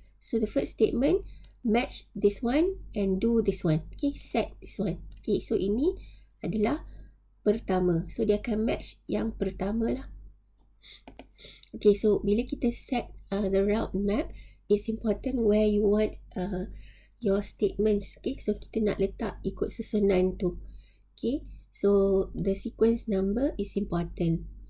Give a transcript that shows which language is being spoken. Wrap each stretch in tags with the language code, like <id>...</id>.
<en>So the first statement match this one and do this one. Okay, set this one.</en> <ms>Okay, so ini adalah pertama. So dia akan match yang pertama lah.</ms> <en>Okay, so</en> <ms>bila kita</ms> <en>set the route map, it's important where you want your statements. Okay, so kita nak letak ikut susunan tu. Okay, so the sequence number is important.</en>